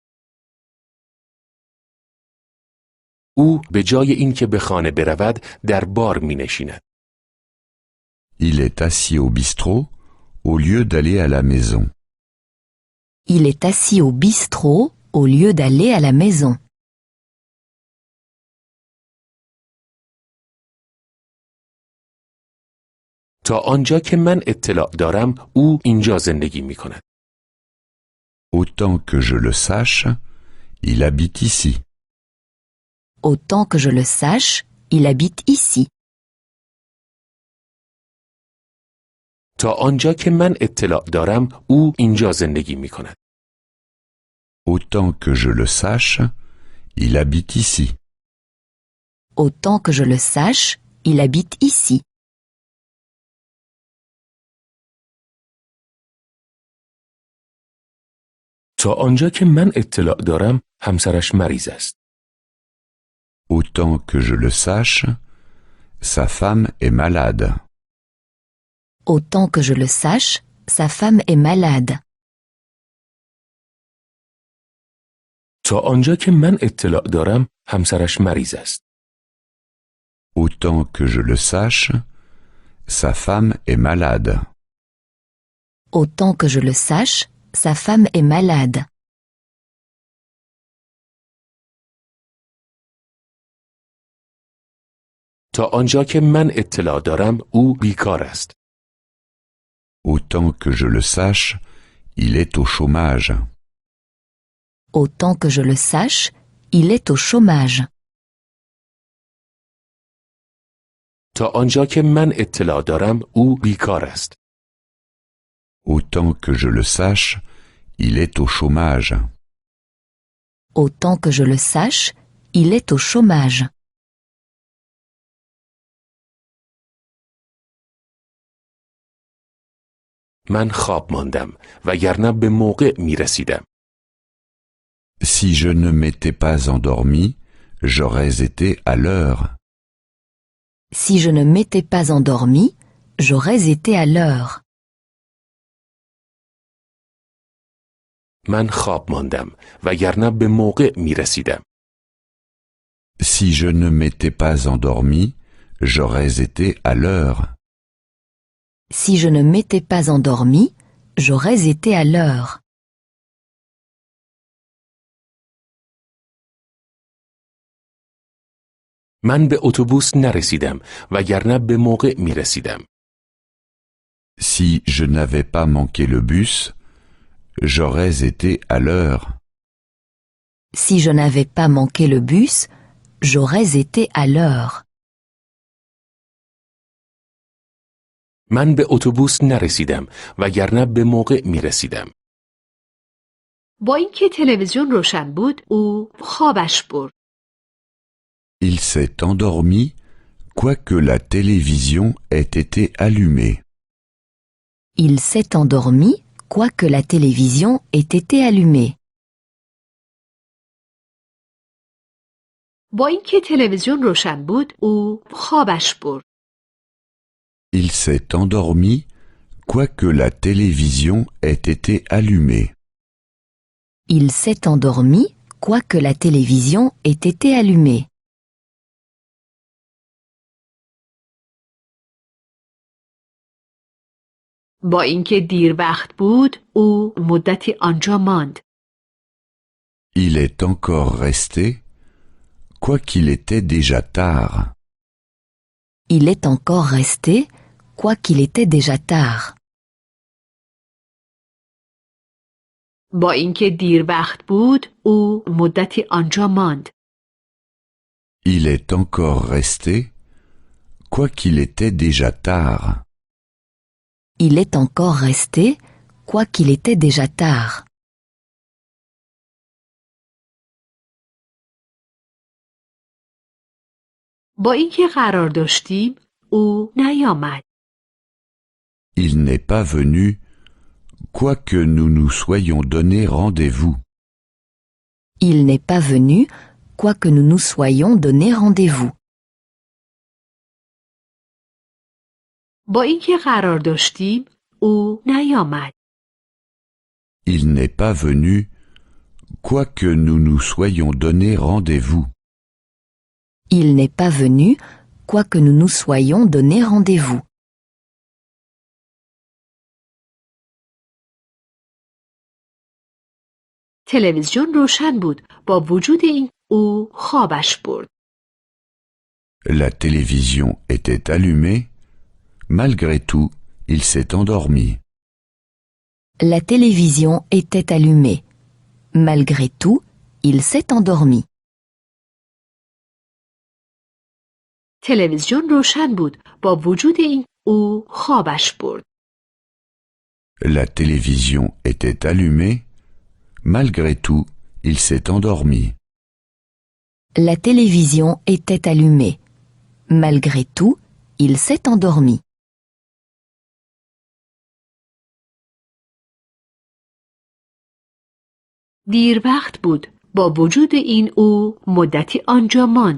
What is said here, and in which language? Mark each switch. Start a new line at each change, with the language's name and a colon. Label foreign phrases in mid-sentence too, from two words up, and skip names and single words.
Persian: او به جای اینکه به خانه برود در بار می‌نشیند.
French: Il est assis au bistrot au lieu d'aller à la maison. Il est assis au bistrot au lieu d'aller à la maison.
Persian: تا آنجا که من اطلاع دارم او اینجا زندگی می‌کند.
French: Autant que je le sache, il habite ici. Autant que je le sache, il habite ici.
Persian: تا آنجا که من اطلاع دارم او اینجا زندگی می‌کند.
French: Autant que je le sache, il habite ici. Autant que je le sache, il habite ici.
Persian: تا آنجا که من اطلاع دارم همسرش مریض است.
French: Autant que je le sache, sa femme est malade. Autant que je le sache, sa femme est malade.
Persian: تا آنجا که من اطلاع دارم همسرش مریض است.
French: Autant que je le sache, sa femme est malade. Autant que je le sache, sa femme est malade.
Persian: تا آنجا که من اطلاع دارم او بیکار است.
French: Autant que je le sache, il est au chômage. Autant que je le sache, il est au chômage.
Persian: تا آنجا که من اطلاع دارم او بیکار است.
French: Autant que je le sache, il est au chômage. Autant que je le sache, il est au chômage.
Persian: من خواب ماندم وگرنه به موقع می رسیدم.
French: Si je ne m'étais pas endormi, j'aurais été à l'heure. Si je ne m'étais pas endormi, j'aurais été à l'heure.
Persian: من خواب ماندم وگرنه به موقع می رسیدم.
French: Si je ne m'étais pas endormi, j'aurais été à l'heure. Si je ne m'étais pas endormi, j'aurais été à l'heure.
Persian: من به اتوبوس نرسیدم وگرنه به موقع می رسیدم.
French: Si je n'avais pas manqué le bus, j'aurais été à l'heure. Si je n'avais pas manqué le bus, j'aurais été à l'heure.
Persian: من به اتوبوس نرسیدم وگرنه به موقع می رسیدم. با اینکه تلویزیون روشن بود او خوابش برد.
French: Il s'est endormi, quoique la télévision ait été allumée. Il s'est endormi, quoique la télévision ait été allumée.
Persian: با اینکه تلویزیون روشن بود او خوابش برد.
French: Il s'est endormi, quoique la télévision ait été allumée. Il s'est endormi, quoique la télévision ait été allumée.
Persian: با اینکه دیر وقت بود او مدتی آنجا ماند.
French: Il est encore resté, quoiqu'il était déjà tard. Il est encore resté, quoiqu'il était déjà tard.
Persian: با اینکه دیر وقت بود او مدتی آنجا ماند.
French: Il est encore resté, quoiqu'il était déjà tard. Il est encore resté, quoiqu'il était déjà tard.
Persian: با اینکه قرار داشتیم او نیامد.
French: Il n'est pas venu, quoique nous nous soyons donné rendez-vous. Il n'est pas venu, quoique nous nous soyons donné rendez-vous.
Persian: با اینکه قرار داشتیم او نیامد.
French: Il n'est pas venu, quoique nous nous soyons donné rendez-vous. Il n'est pas venu, quoique nous nous soyons donné rendez-vous.
Persian: تلویزیون روشن بود با وجود این او خوابش برد.
French: La télévision était allumée. Malgré tout, il s'est endormi. La télévision était allumée. Malgré tout, il s'est endormi.
Persian: تلویزیون روشن بود با وجود این او خوابش برد.
French: La télévision était allumée. Malgré tout, il s'est endormi. La télévision était allumée. Malgré tout, il s'est endormi.
Persian: دیر وقت بود با وجود این او مدتی آنجا ماند.